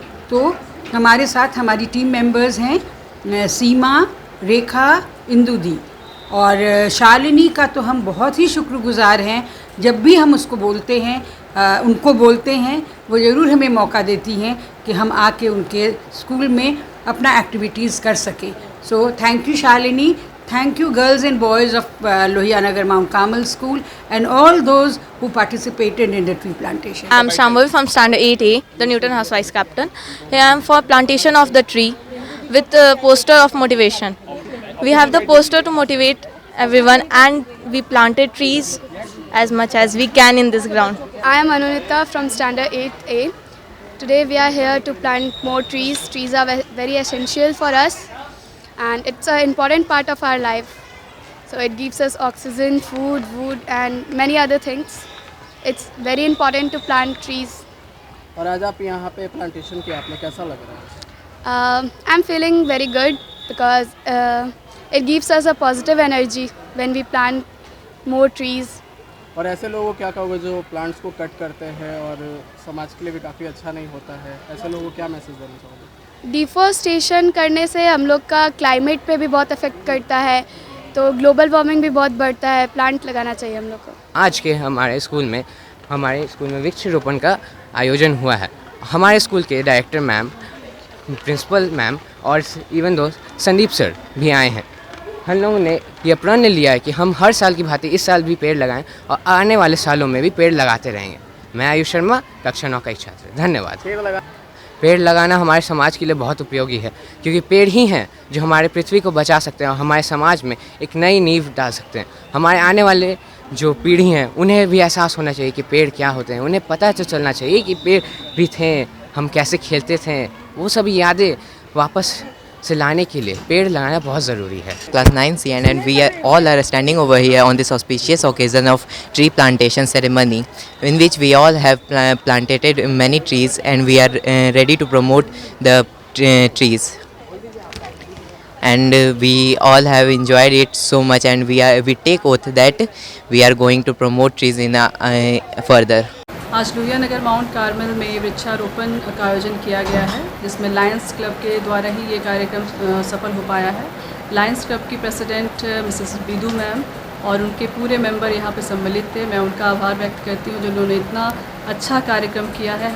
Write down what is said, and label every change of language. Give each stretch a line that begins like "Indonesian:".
Hindi: तो हमारे साथ हमारी टीम मेंबर्स हैं सीमा, रेखा, इंदुदी और शालिनी का तो हम बहुत ही शुक्रगुजार हैं। जब भी हम उसको बोलते हैं उनको बोलते हैं, वो ज़रूर हमें मौका देती हैं कि हम आके उनके स्कूल में अपना एक्टिविटीज़ कर सकें।
English: So thank you Shalini, thank you girls and boys of Lohia Nagar Mount Carmel School and all those who participated in the tree plantation. I'm Shambhavi from Standard 8A, the Newton House Vice Captain. Here I am for plantation of the tree with the poster of motivation. We have the poster to motivate everyone and we planted trees as much as we can in this ground. I am Anunita from Standard 8A. Today we are here to plant more trees. Trees are very essential for us and it's an important part of our life. So it gives us oxygen, food, wood and many other things. It's very important to plant trees.
Hindi: और आज आप यहाँ पे plantation किया, आपने कैसा लग रहा है?
English: I'm feeling very good because it gives us a positive energy when we plant more trees.
Hindi: और ऐसे लोगों को क्या कहोगे जो प्लांट्स को कट करते हैं और समाज के लिए भी काफ़ी अच्छा नहीं होता है, ऐसे लोगों को क्या मैसेज देना चाहोगे? डिफॉरेस्टेशन करने से हम लोग का क्लाइमेट पे भी बहुत अफेक्ट करता है, तो ग्लोबल वार्मिंग भी बहुत बढ़ता है। प्लांट लगाना चाहिए हम लोग को। आज के हमारे स्कूल में वृक्षारोपण का आयोजन हुआ है। हमारे स्कूल के डायरेक्टर मैम, प्रिंसिपल मैम और इवन दो संदीप सर भी आए हैं। हम लोगों ने यह प्रण लिया है कि हम हर साल की भांति इस साल भी पेड़ लगाएं और आने वाले सालों में भी पेड़ लगाते रहेंगे। मैं आयुष शर्मा, कक्षा 9 का एक छात्र। धन्यवाद। पेड़ लगाना हमारे समाज के लिए बहुत उपयोगी है, क्योंकि पेड़ ही हैं जो हमारे पृथ्वी को बचा सकते हैं और हमारे समाज में एक नई नींव डाल सकते हैं। हमारे आने वाले जो पीढ़ी हैं उन्हें भी एहसास होना चाहिए कि पेड़ क्या होते हैं। उन्हें पता तो चलना चाहिए कि पेड़ भी थे, हम कैसे खेलते थे, वो सभी यादें वापस से लाने के लिए पेड़ लगाना बहुत ज़रूरी है।
English: Class 9C and we all are standing over here on this auspicious occasion of tree plantation ceremony, in which we all have planted many trees and we are ready to promote the trees. And we all have enjoyed it so much and we take oath that we are going to promote trees in further.
Hindi: आज Lohia Nagar mount Carmel में वृक्षारोपण का आयोजन किया गया है, जिसमें Lions club के द्वारा ही ये कार्यक्रम सफल हो पाया है। लायंस क्लब की प्रेसिडेंट मिसेस बिदू मैम और उनके पूरे मेंबर यहाँ पे सम्मिलित थे। मैं उनका आभार व्यक्त करती हूँ जिन्होंने इतना अच्छा कार्यक्रम किया है।